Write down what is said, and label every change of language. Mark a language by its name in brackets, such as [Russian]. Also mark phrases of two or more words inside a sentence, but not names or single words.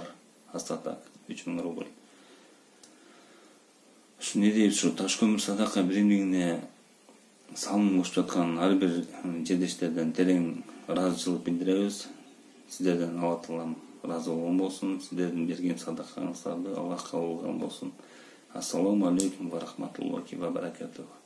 [Russian] Остаток 3000 рубль. [Kyrgyz] Не дейбиз, ушу Taş Kömür Sadaka Биримдигине салым кошуп жаткан ар бир жедештерден терең ыраазычылык билдиребиз. Сиздерден Алла Таалам разы болгон болсун. Сиздердин берген садакаңыздарды Аллах кабыл кылган болсун. [Arabic] السلام عليكم ورحمة الله وبركاته.